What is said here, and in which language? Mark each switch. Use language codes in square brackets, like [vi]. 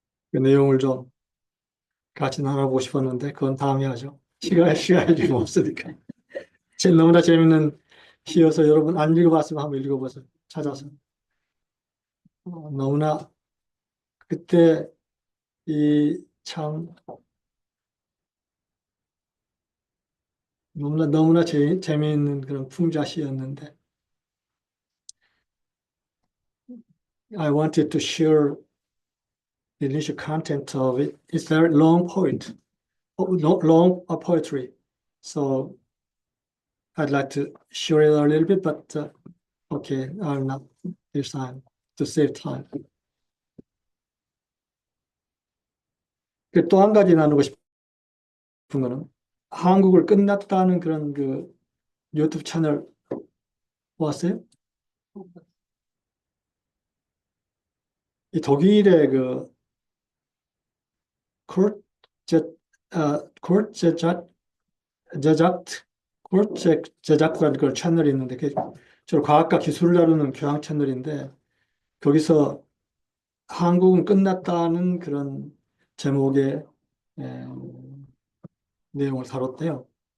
[ko] 그 내용을 좀 같이 나눠보고 싶었는데 그건 다음에 하죠. 시간이 좀 없으니까. 너무나 재밌는 시여서 여러분 안 읽어봤으면 한번 읽어보세요. 찾아서. 너무나 그때 이 참 너무나 재미있는 그런 풍자시였는데 [en] I wanted to share the initial content of it. It's very long long poetry. So I'd like to share it a little bit, but okay, I'll not this time to save time. [ko] 또 한 가지 나누고 싶은 거는 한국을 끝났다는 그런 그 유튜브 채널 보았어요? 이 독일의 그 제작라는 그 채널이 있는데 주로 과학과 기술을 다루는 교양 채널인데 거기서 한국은 끝났다는 그런 제목의 내용을 다뤘대요.